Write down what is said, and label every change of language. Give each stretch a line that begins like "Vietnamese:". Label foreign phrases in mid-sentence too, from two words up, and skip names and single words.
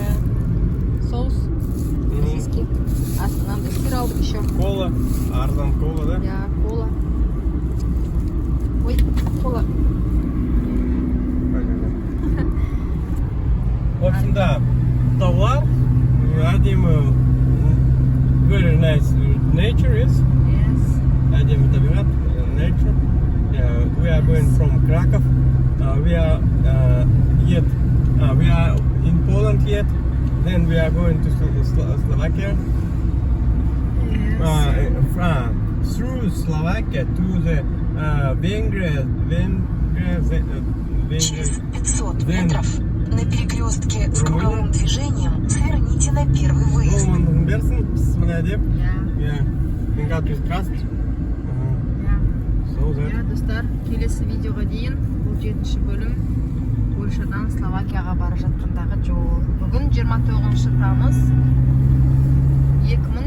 Russian: Соус. Сосиски.
Kazakh: Астынан да сыр алдық еще. Кола. Арзан кола, да? Кола. Ой, кола.
Russian: В общем, да,
Kazakh: таулар, әдемі,
English: very nice nature is. Yes.
Kazakh: Әдемі табиғат,
English: nature. We are going from Krakow. We are in Poland yet. Then we are going to Slovakia. Yes. Through Slovakia to the Венгрия.
Russian: Через 500 метров на перекрестке с круговым движением сверните на первый выезд.
Kazakh: Достар, келесі видеоға дейін. Бұл 7-ші бөлім. Польшадан Словакияға бара жатқандағы жол. Бүгін 29 тамыз 2023 жыл.